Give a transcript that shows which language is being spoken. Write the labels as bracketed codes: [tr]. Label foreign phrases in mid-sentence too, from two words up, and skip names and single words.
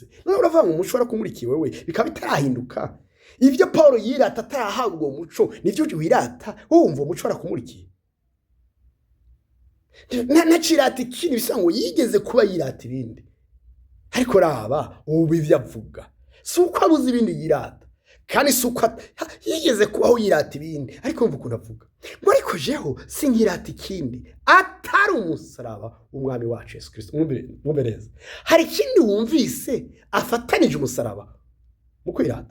[rn] None uravuga ngo umuco warakumurikiye wewe bikaba bitarahinduka. Ivyo Paulo yirata atarahabwa uwo muco nivyo wirata wumva umuco warakumurikiye. Nacirata ikindi bisa ngo yigeze kuba yirata ibindi. Ariko raba ubu ivyo avuga suko abuze ibindi yirata kandi suko yigeze kubaho yirata ibindi. Ariko umva ukuntu avuga ngo ariko jeho sinkirata ikindi atari umusaraba umwami wacu Yesu Kristo. Mwumve neza, hari ikindi wumvise afatanije umusaraba mu kwirata.